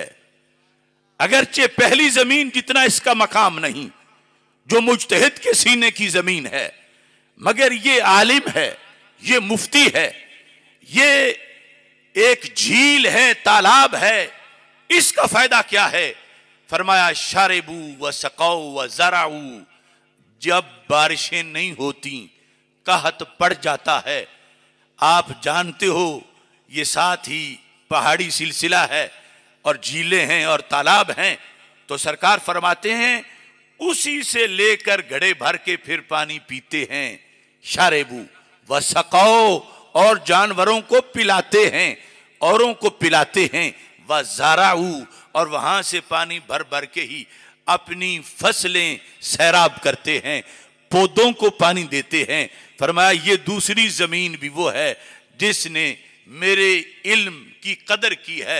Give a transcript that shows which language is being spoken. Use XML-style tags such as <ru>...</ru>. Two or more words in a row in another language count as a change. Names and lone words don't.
<ur>اگرچہ پہلی زمین جتنا اس کا مقام نہیں جو مجتہد کے سینے کی زمین ہے، مگر یہ عالم ہے، یہ مفتی ہے، یہ ایک جھیل ہے، تالاب ہے. اس کا فائدہ کیا ہے؟ فرمایا</ur> <ar>شربوا وسقوا وزرعوا,</ar> <ur>جب بارشیں نہیں ہوتی قحط پڑ جاتا ہے. آپ جانتے ہو یہ ساتھ ہی پہاڑی سلسلہ ہے اور جھیلیں ہیں اور تالاب ہیں، تو سرکار فرماتے ہیں اسی سے لے کر گھڑے بھر کے پھر پانی پیتے ہیں.</ur> <ar>شربوا وسقوا,</ar> <ur>اور جانوروں کو پلاتے ہیں، اوروں کو پلاتے ہیں.</ur> <ar>وزرعوا,</ar> <ur>اور وہاں سے پانی بھر بھر کے ہی اپنی فصلیں سیراب کرتے ہیں، پودوں کو پانی دیتے ہیں. فرمایا یہ دوسری زمین بھی وہ ہے جس نے میرے علم کی قدر کی ہے.</ur>